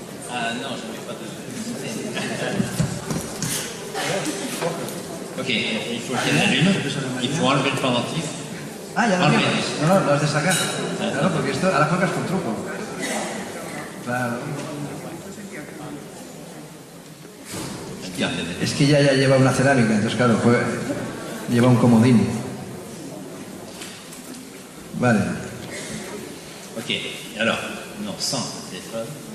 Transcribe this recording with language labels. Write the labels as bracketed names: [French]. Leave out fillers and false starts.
[French] Ah non, je ne mets pas de... Ok, il faut qu'elle allume, il faut enlever le pendentif. [Spanish] Ah, ya lo Olvida. tienes. No, lo has de sacar. Claro, porque esto ahora juegas con truco. Claro. Es que ya lleva una cerámica, entonces claro, lleva un comodín. Vale. [French] Ok, alors, non, sans téléphone.